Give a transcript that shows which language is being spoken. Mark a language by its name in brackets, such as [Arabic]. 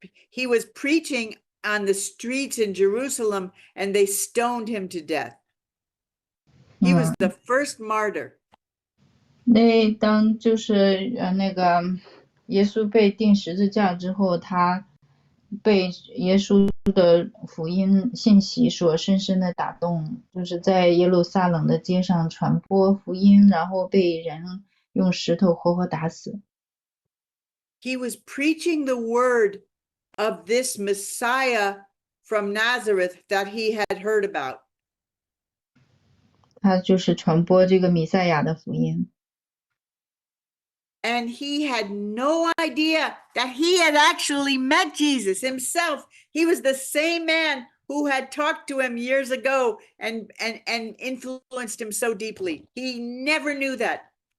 [English] He was preaching on the streets in Jerusalem, and they stoned him to death. He was the first martyr. [Chinese] 当就是那个耶稣被钉十字架之后，他被耶稣的福音信息所深深的打动，就是在耶路撒冷的街上传播福音，然后被人用石头活活打死。 [English] He was preaching the word of this Messiah from Nazareth that he had heard about. [Chinese] 他就是传播这个弥赛亚的福音。 [English] And he had no idea that he had actually met Jesus himself. He was the same man who had talked to him years ago and influenced him so deeply. He never knew that.